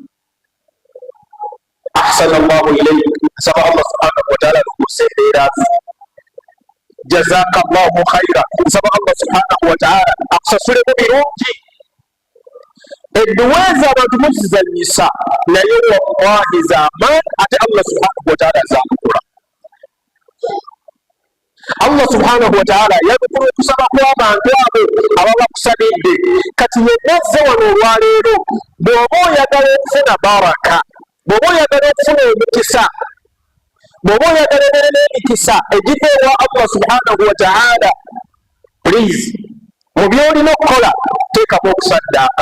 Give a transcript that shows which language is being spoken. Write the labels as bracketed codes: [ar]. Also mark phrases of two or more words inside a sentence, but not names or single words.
[ar] أحسن الله إليك, [lg] nsaba [ar] الله سبحانه وتعالى [lg] n'okussa embeera zo. [ar] جزاك الله خيرا, [lg] nsaba [ar] الله سبحانه وتعالى [lg] akusasulemu birungi. Edduweeza abantu muzizanyisa, naye wallahi z'amaanyi, ate [ar] الله سبحانه وتعالى [lg] azamukula. [ar] الله سبحانه وتعالى [lg] yabikula okusaba kw'abantu abo ababa kusabidde. Kati yennazze wano olwaleero, bw'oba oyagala okufuna baraka, bw'oba oyagala okufuna emikisa, bw'oba oyagala ebeere n'emikisa egiva ewa [ar] الله سبحانه وتعالى, [lg] please mu by'olina okukola teekamu okusaddaaka.